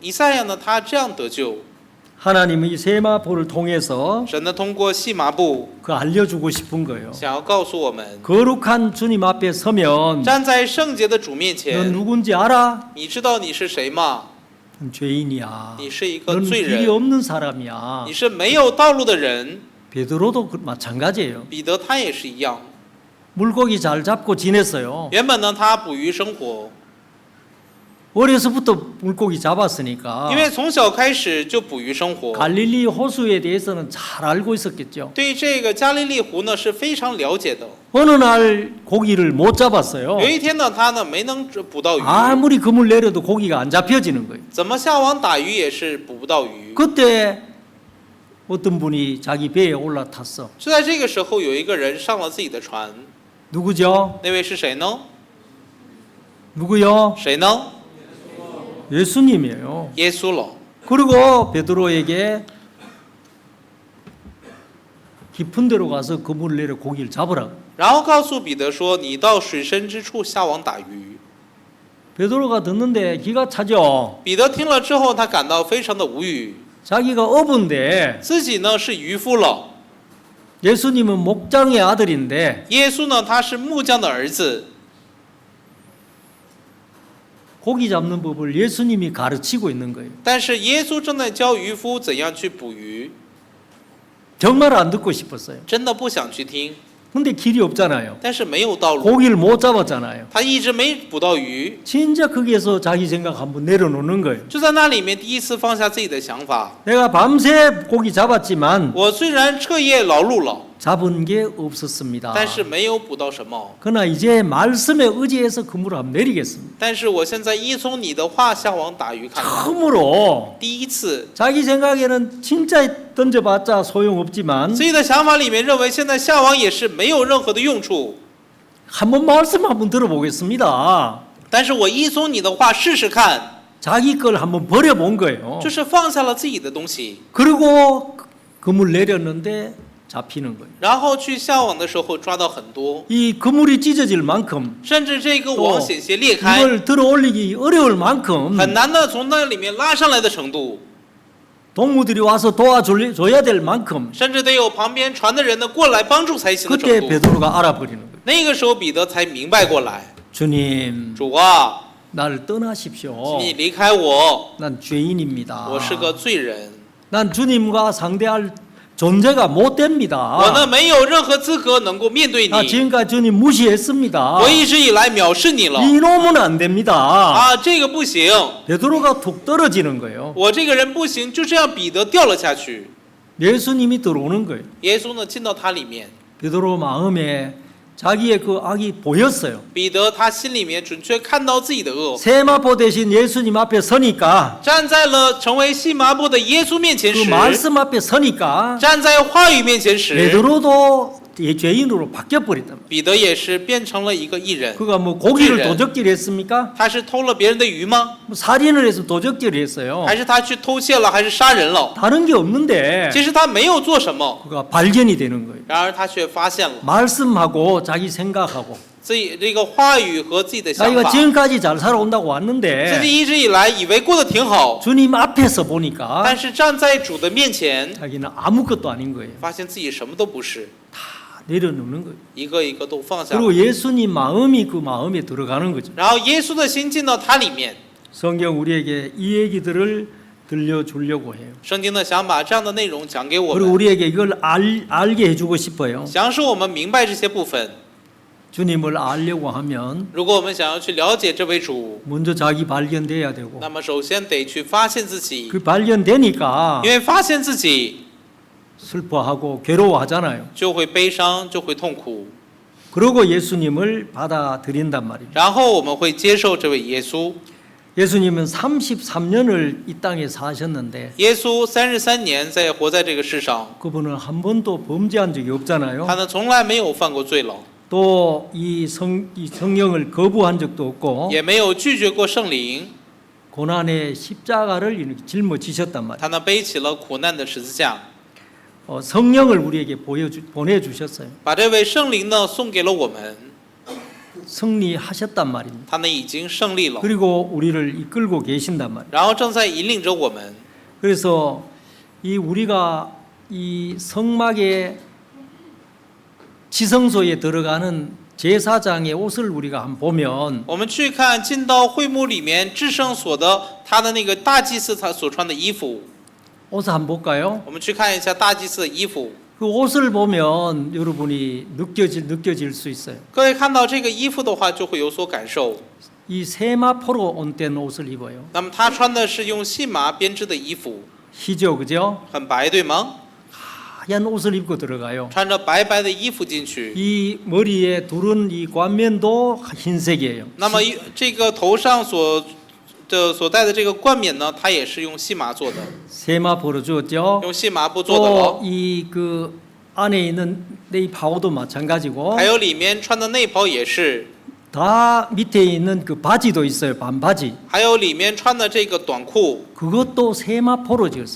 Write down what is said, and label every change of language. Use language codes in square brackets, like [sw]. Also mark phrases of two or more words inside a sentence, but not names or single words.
[zh] 以赛亚呢，他这样得救。 [ko] 하나님은 이 세마포를 통해서 [zh] 神呢，通过细麻布 [ko] 그 알려주고 싶은 거예요. [zh] 想要告诉我们， [ko] 거룩한 주님 앞에 서면 [zh] 站在圣洁的主面 [ko] 넌 [zh] 前， [ko] 누군지 알아? [zh] 你知道你是谁吗？ [ko] 넌 죄인이야. [zh] 你是一个 [ko] 넌 [zh] 罪 [ko] 길이 [zh] 人， [ko] 없는 사람이야. [zh] 你是没有道路的人。 [ko] 베드로도 마찬가지예요. [zh] 彼得他也是一样， [ko] 물고기 잘 잡고 지냈어요. [zh] 原本呢他捕鱼生活， [ko] 어려서부터 물고기 잡았으니까 [zh] 因为从小开始就捕鱼生活， [ko] 갈릴리 호수에 대해서는 잘 알고 있었겠죠. [zh] 对这个加利利湖呢是非常了解的。 [ko] 어느 날 고기를 못 잡았어요. [zh] 有一天呢，他呢没能捕到鱼， [ko] 아무리 그물 내려도 고기가 안 잡혀지는 거예요. [zh] 怎么下网打鱼也是捕不到鱼。 [ko] 그때 어떤 분이 자기 배에 올라탔어. [zh] 就在这个时候，有一个人上了自己的船， [ko] 누구죠? [zh] 那位是谁呢？ [ko] 누구요? [zh] 谁呢？ [ko] 예수님이에요. [zh] 耶稣了。 [ko] 그리고 베드로에게 깊은 데로 가서 그물 내려 고기를 잡으라고. [zh] 然后告诉彼得说：“你到水深之处下网打鱼。 [ko] 베드로가 듣는데 기가 차죠. [zh] 彼得听了之后，他感到非常的无语， [ko] 자기가 어부인데 [zh] 自己呢是渔夫了， [ko] 예수님은 목장의 아들인데 [zh] 耶稣呢他是木匠的儿子， [ko] 고기 잡는 법을 예수님이 가르치고 있는 거예요. [zh] 但是耶稣正在教渔夫怎样去捕鱼， [ko] 정말 안 듣고 싶었어요. [zh] 真的不想去听， [ko] 근데 길이 없잖아요. [zh] 但是没有道路， [ko] 고기를 못 잡았잖아요. [zh] 他一直没捕到鱼， [ko] 진짜 거기에서 자기 생각 한번 내려놓는 거예요. [zh] 就在那里面第一次放下自己的想法。 [ko] 내가 밤새 고기 잡았지만 [zh] 我虽然彻夜劳碌了， [ko] 잡은 게 없었습니다. [zh] 但是没有捕到什么。 [ko] 그러나 이제 말씀에 의지해서 그물을 한번 내리겠습니다. [zh] 但是我现在依从你的话下网打鱼看看。 [ko] 처음으로 [zh] 第一次， [ko] 자기 생각에는 진짜 던져봤자 소용없지만 [zh] 自己的想法里面认为现在下网也是没有任何的用处。 [ko] 한번 말씀 한번 들어보겠습니다. [zh] 但是我依从你的话试试看， [ko] 자기 걸 한번 버려본 거예요. [zh] 就是放下了自己的东西， [ko] 그리고 그물 내렸는데 잡히는 거예요. [zh] 然后去下网的时候抓到很多， [ko] 이 그물이 찢어질 만큼 [zh] 甚至这个网险些裂开， [ko] 이걸 들어 올리기 어려울 만큼 [zh] 很难的从那里面拉上来的程度， [ko] 동무들이 와서 도와줘야 될 만큼 [zh] 甚至得有旁边船的人呢过来帮助才行的 [ko] 그때 [zh] 程度。 [ko] 베드로가 알아버리는 거예요. [zh] 那个时候彼得才明白过来， [ko] 주님, [zh] 主啊， [ko] 나를 떠나십시오. [zh] 请你离开我， [ko] 난 죄인입니다. [zh] 我是个罪人， [ko] 난 주님과 상대할 존재가 못 됩니다. [zh] 我呢没有任何资格能够面对 [ko] 나 [zh] 你， [ko] 지금까지 주님 무시했습니다. [zh] 我一直以来藐视你了， [ko] 이놈은 안 됩니다. [zh] 啊，这个不行， [ko] 베드로가 툭 떨어지는 거예요. [zh] 我这个人不行，就这样彼得掉了下去。 [ko] 예수님이 들어오는 거예요. [zh] 耶稣呢进到他里面， [ko] 베드로 마음에 자기의 그 악이 보였어요. [zh] 彼得他心里面准确看到自己的恶， [ko] 세마포 대신 예수님 앞에 서니까 [zh] 站在了成为细麻布的耶稣面前 [ko] 그 [zh] 时， [ko] 말씀 앞에 서니까 [zh] 站在话语面前时， [ko] 베드로도 죄인으로 바뀌어 버렸단 말이에요. [zh] 彼得也是变成了一个义人。 [ko] 그가 뭐 고기를 죄인. 도적질했습니까? [zh] 他是偷了别人的鱼吗？ [ko] 뭐 살인을 해서 도적질을 했어요. [zh] 还是他去偷窃了？还是杀人了？ [ko] 다른 게 없는데 [zh] 其实他没有做什么， [ko] 그가 발견이 되는 거예요. [zh] 然而他却发现了 [ko] 말씀하고 자기 생각하고 [zh] 自己这个话语和自己的想 [ko] 자기가 [zh] 法， [ko] 지금까지 잘 살아온다고 [zh] 自 [ko] 왔는데 [zh] 己一直以来以为过得挺好， [ko] 주님 앞에서 보니까 [zh] 但是站在主的面前， [ko] 자기는 아무것도 아닌 거예요. [zh] 发现自己什么都不是， [ko] 내려놓는 거예요. [zh] 一个一个都放下了。 [ko] 그리고 예수님 마음이 그 마음에 들어가는 거죠. [zh] 然后耶稣的心进到他里面， [ko] 성경 우리에게 이 얘기들을 들려주려고 해요. [zh] 圣经呢想把这样的内容讲给我 [ko] 그리고 [zh] 们， [ko] 우리에게 이걸 알게 해주고 싶어요. [zh] 想使我们明白这些部分。 [ko] 주님을 알려고 하면 [zh] 如果我们想要去了解这位主， [ko] 먼저 자기 발견돼야 되고 [zh] 那么首先得去发现自己， [ko] 그 발견되니까 [zh] 因为发现自己 [ko] 슬퍼하고 괴로워하잖아요. [zh] 就会悲伤，就会痛苦， [ko] 그러고 예수님을 받아들인단 말이에요. [zh] 然后我们会接受这位耶稣。 [ko] 예수님은 33년을 이 땅에 사셨는데 [zh] 耶稣33年在活在这个世上， [ko] 그분은 한 번도 범죄한 적이 없잖아요. [zh] 他呢从来没有犯过罪了， [ko] 또 이 성령을 거부한 적도 없고 [zh] 也没有拒绝过圣灵， [ko] 고난의 십자가를 이렇게 짊어지셨단 말이에요. [zh] 他呢背起了苦难的十字架， [ko] 성령을 우리에게 보내주셨어요. [zh] 把这位圣灵呢送给了我们， [ko] 승리하셨단 말입니다. [zh] 他呢已经胜利了， [ko] 그리고 우리를 이끌고 계신단 말이에요. [zh] 然后正在引领着我们。 [ko] 그래서 우리가 이 성막의 지성소에 들어가는 제사장의 옷을 우리가 한번 보면 [zh] 我们去看进到会幕里面至圣所的他的那个大祭司他所穿的衣服， [ko] 옷을 한번 볼까요? [zh] 我们去看一下大祭司的衣服。 [ko] 그 옷을 보면 여러분이 느껴질 수 있어요. [zh] 各位看到这个衣服的话，就会有所感受。 [ko] 이 세마포로 온된 옷을 입어요. [zh] 那么他穿的是用细麻编织的衣服， [ko] 희죠, 그죠? [zh] 很白，对吗？ [ko] 하얀 옷을 입고 들어가요. [zh] 穿着白白的衣服进去。 [ko] 이 머리에 두른 이 冠冕도 흰색이에요. [zh] 那么这个头上所戴的这个冠冕呢，它也是用细麻做的， [ko] 세마포로 주었죠. [zh] 用细麻布做的喽。 [ko] 또 이 그 안에 있는 네이파우도 마찬가지고 [zh] 还有里面穿的内袍也是， [ko] 다 밑에 있는 그 바지도 있어요. 반바지. [zh] 还有里面穿的这个短裤， [ko] 그것도 세마포로 지었었어요.